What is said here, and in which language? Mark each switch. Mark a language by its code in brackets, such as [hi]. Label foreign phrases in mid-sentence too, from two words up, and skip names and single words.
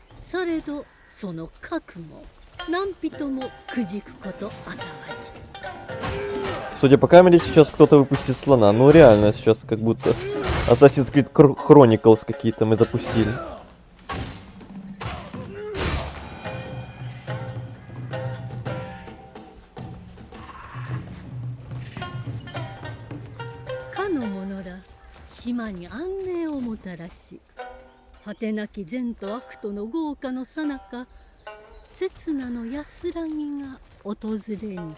[ja] されどその覚悟何人もくじくことあたわじ。 [ru] Судя по камере, сейчас кто-то выпустит слона. Ну реально, сейчас как будто Assassin's Creed Chronicles какие-то мы допустили. [ja] かの者ら島に安寧をもたらし、果てなき善と悪との豪華のさなか、刹那の安らぎが訪れにけり。